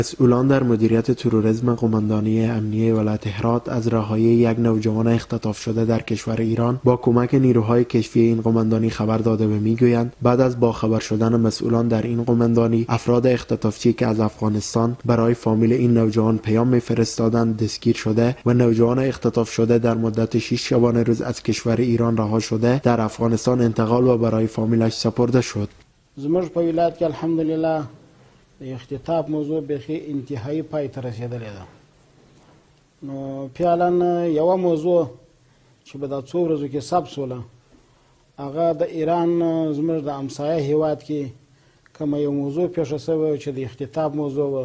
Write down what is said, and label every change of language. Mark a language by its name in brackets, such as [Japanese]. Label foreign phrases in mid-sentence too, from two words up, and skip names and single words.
[Persian] مسئولان در مدیریت تروریسم قماندانی امنیه ولایت هرات از رهایی یک نوجوان اختطاف شده در کشور ایران با کمک نیروهای کشفی این قماندانی خبر داده و میگویند بعد از باخبر شدن مسئولان در این قماندانی، افراد اختطافچی که از افغانستان برای فامیل این نوجوان پیام میفرستادند دستگیر شده و نوجوان اختطاف شده در مدت 6 شبانه روز از کشور ایران رها شده در افغانستان انتقال و برای فامیلش سپرده شد. [Pashto] زموږ په ولایت کې الحمدلله د اختطاف موضوع بیخي انتهایی پای ته رسیدلې ده. نو فعلا یوه موضوع چې په دا څو ورځو کې ثبت شوله هغه د ایران زموږ د همسایه هیواد کې کومه یو موضوع پیښه شوې چې د اختطاف موضوع وه.